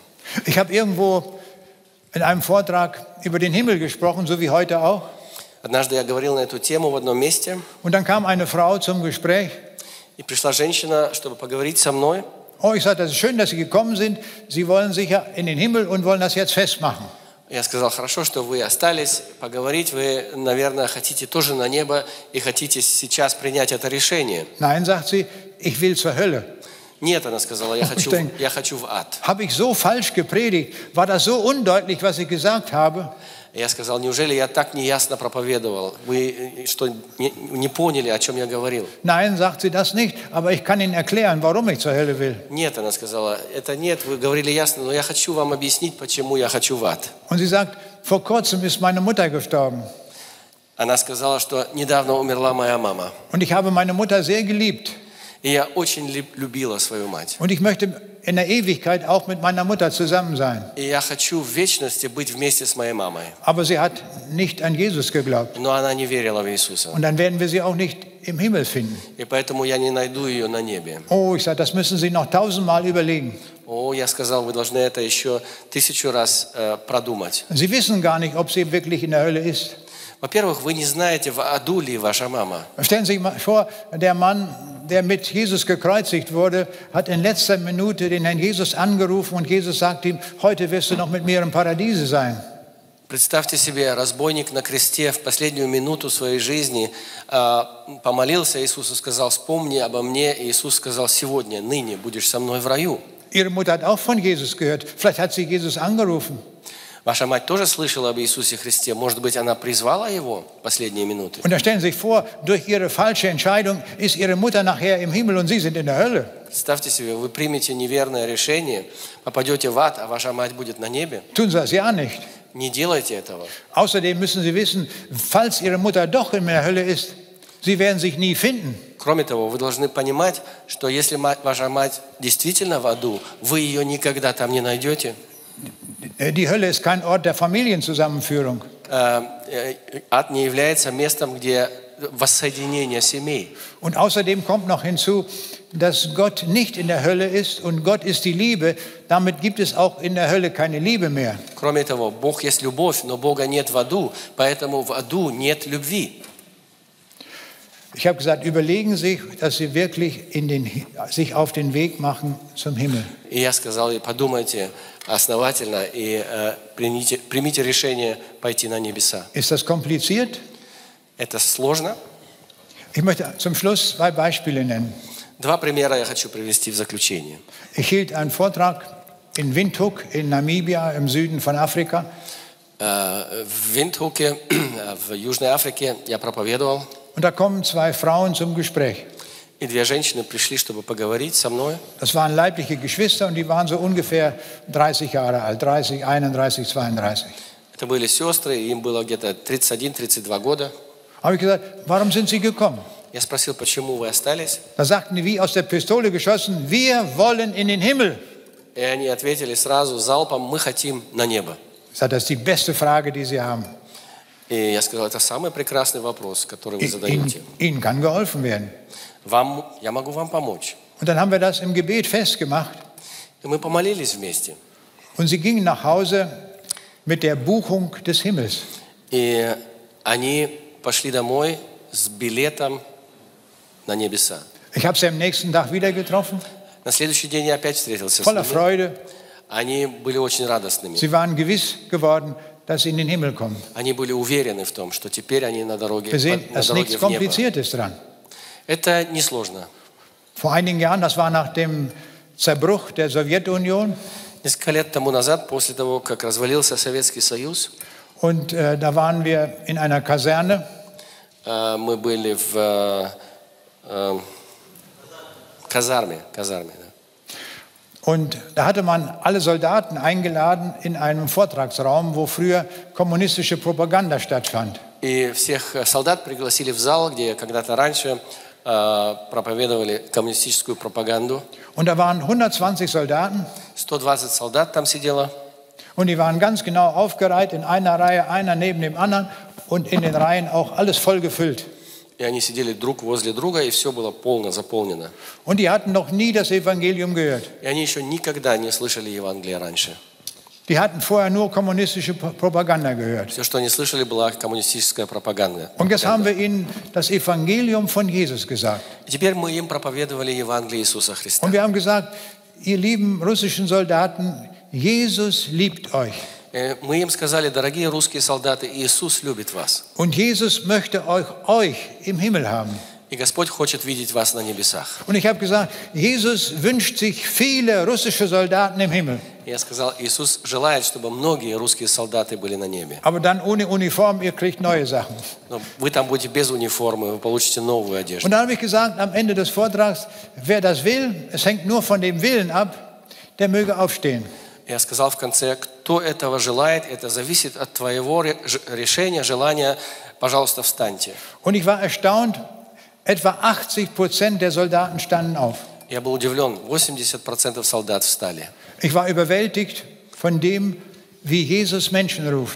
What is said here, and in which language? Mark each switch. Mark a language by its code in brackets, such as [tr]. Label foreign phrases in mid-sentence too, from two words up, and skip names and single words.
[de] Ich habe irgendwo in einem Vortrag über den Himmel gesprochen, so wie heute auch. [ru] Однажды я говорил на эту тему в одном месте, [de] Und dann kam eine Frau zum Gespräch. [ru] и пришла женщина, чтобы поговорить со мной. [de] Oh, ich sagte, das ist schön, dass Sie gekommen sind. Sie wollen sicher in den Himmel und wollen das jetzt festmachen. [ru] Я сказал, хорошо, что вы остались поговорить. Вы, наверное, хотите тоже на небо и хотите сейчас принять это решение. [de] Nein, sagt sie, ich will zur Hölle. [ru] Нет, она сказала, я хочу в ад. [de] Habe ich so falsch gepredigt? War das so undeutlich, was ich gesagt habe? [ru] Я сказал, неужели я так неясно проповедовал? Вы что, не поняли, о чем я говорил? [de] Nein, sagt sie das nicht, aber ich kann Ihnen erklären, warum ich zur Hölle will. [ru] Нет, она сказала, это нет, вы говорили ясно, но я хочу вам объяснить, почему я хочу в ад. [de] Und sie sagt, vor kurzem ist meine Mutter gestorben. [ru] Она сказала, что недавно умерла моя мама. [de] Und ich habe meine Mutter sehr geliebt. [ru] И я очень любила свою мать. [de] Und ich möchte in der Ewigkeit auch mit meiner Mutter zusammen sein. [ru] И я хочу в вечности быть вместе с моей мамой. [de] Aber sie hat nicht an Jesus geglaubt. [ru] Но она не верила в Иисуса. [de] Und dann werden wir sie auch nicht im Himmel finden. [ru] И поэтому я не найду ее на небе. [de] Oh, ich sage, das müssen Sie noch 1000-mal überlegen. [ru] О, я сказал, вы должны это еще 1000 раз продумать. [de] Sie wissen gar nicht, ob sie wirklich in der Hölle ist. [ru] Во-первых, вы не знаете, в аду ли ваша мама. [de] Stellen Sie sich mal vor, der Mann, der mit Jesus gekreuzigt wurde, hat in letzter Minute den Herrn Jesus angerufen und Jesus sagt ihm, heute wirst du noch mit mir im Paradiese sein. [ru] Представьте себе, разбойник на кресте в последнюю минуту своей жизни помолился Иисусу, сказал, вспомни обо мне. И Иисус сказал, сегодня, ныне будешь со мной в раю. [de] Ihre Mutter hat auch von Jesus gehört. Vielleicht hat sie Jesus angerufen. [ru] Ваша мать тоже слышала об Иисусе Христе. Может быть, она призвала Его в последние минуты. [de] Und da stellen Sie sich vor, durch ihre falsche Entscheidung ist Ihre Mutter nachher im Himmel und Sie sind in der Hölle. [ru] Представьте себе, вы примете неверное решение, попадете в ад, а ваша мать будет на небе. [de] Tun Sie das ja nicht. [ru] Не делайте этого. [de] Außerdem müssen Sie wissen, falls Ihre Mutter doch in der Hölle ist, Sie werden sich nie finden. [ru] Kроме того, вы должны понимать, что если ваша мать действительно в аду, вы ее никогда там не найдете. [de] Die Hölle ist kein Ort der Familienzusammenführung. [ru] Ад не является местом, где воссоединение семей. [de] Und außerdem kommt noch hinzu, dass Gott nicht in der Hölle ist und Gott ist die Liebe. Damit gibt es auch in der Hölle keine Liebe mehr. [ru] Кроме того, Бог есть любовь, но Бога нет в аду, поэтому в аду нет любви. [de] Ich habe gesagt, überlegen Sie, dass Sie wirklich sich auf den Weg machen zum Himmel. [ru] И я сказал, и подумайте основательно и примите решение пойти на небеса. [de] Ist das kompliziert? [ru] Это сложно. [de] Ich möchte zum Schluss 2 Beispiele nennen. [ru] 2 примера я хочу привести в заключение. [de] Ich hielt einen Vortrag in Windhoek in Namibia im Süden von Afrika. [ru] В Виндхуке, в Южной Африке, я проповедовал. [de] Und da kommen 2 Frauen zum Gespräch. [ru] И две женщины пришли, чтобы поговорить со мной. [de] Das waren leibliche Geschwister und die waren so ungefähr 30 Jahre alt, 30, 31, 32. [ru] Это были сестры, им было где-то 31-32 года. [de] Habe ich gesagt, warum sind Sie gekommen? [ru] Я спросил, почему вы остались? [de] Da sagten die wie aus der Pistole geschossen, wir wollen in den Himmel. [ru] И они ответили сразу залпом: мы хотим на небо. [de] Ich sagte, das ist die beste Frage, die Sie haben. [ru] И я сказал, это самый прекрасный вопрос, который вы задаете. [de] Ihnen kann geholfen werden. [ru] Я могу вам помочь. [de] Und dann haben wir das im Gebet festgemacht. [ru] И мы помолились вместе. [de] Und sie gingen nach Hause mit der Buchung des Himmels. [ru] И они пошли домой с билетом на небеса. [de] Ich habe sie am nächsten Tag wieder getroffen, [ru] На следующий день я опять встретился с [de] voller [ru] ними. [de] Freude. [ru] Они были очень радостными. [de] Sie waren gewiss geworden, dass sie in den Himmel kommen. [ru] Они были уверены в том, что теперь они на дороге, [de] Wir sehen, [ru] на [de] es ist [ru] дороге [de] nichts [ru] в небо. [de] Kompliziertes dran. [ru] Это несложно. [de] Vor einigen Jahren, das war nach dem Zerbruch der Sowjetunion, [ru] Несколько лет тому назад, после того, как развалился Советский Союз, [de] und da waren wir in einer Kaserne. [ru] мы были в казарме. Да. [de] Und da hatte man alle Soldaten eingeladen in einem Vortragsraum, wo früher kommunistische Propaganda stattfand. [ru] И всех солдат пригласили в зал, где когда-то раньше проповедовали коммунистическую пропаганду. [de] Und da waren 120 Soldaten [ru] 120 солдат там сидело. [de] und die waren ganz genau aufgereiht in einer Reihe, einer neben dem anderen und in den Reihen auch alles voll gefüllt. [ru] И они сидели друг возле друга, и все было полно заполнено. [de] Und die hatten noch nie das Evangelium gehört. [ru] И они еще никогда не слышали Евангелия раньше. [de] Die hatten vorher nur kommunistische Propaganda gehört. [ru] Все, что они слышали, была коммунистическая пропаганда. [de] Und jetzt haben wir ihnen das Evangelium von Jesus gesagt. [ru] И теперь мы им проповедовали Евангелие Иисуса Христа. [de] Und wir haben gesagt, ihr lieben russischen Soldaten, Jesus liebt euch. [ru] Мы им сказали: дорогие русские солдаты, Иисус любит вас. [de] Und Jesus möchte euch im Himmel haben. [ru] И Господь хочет видеть вас на небесах. [de] Und ich habe gesagt, Jesus wünscht sich viele russische Soldaten im Himmel. [ru] Я сказал, Иисус желает, чтобы многие русские солдаты были на небе. [de] Aber dann ohne Uniform, ihr kriegt neue Sachen. [ru] Но вы там будете без униформы, вы получите новую одежду. [de] Und dann habe ich gesagt, am Ende des Vortrags, wer das will, es hängt nur von dem Willen ab, der möge aufstehen. [ru] Я сказал в конце: кто этого желает, это зависит от твоего решения, желания, пожалуйста, встаньте. [de] Und ich war erstaunt, etwa 80% der Soldaten standen auf. [ru] Я был удивлен, 80% солдат встали. [de] Ich war überwältigt von dem, wie Jesus Menschen ruft.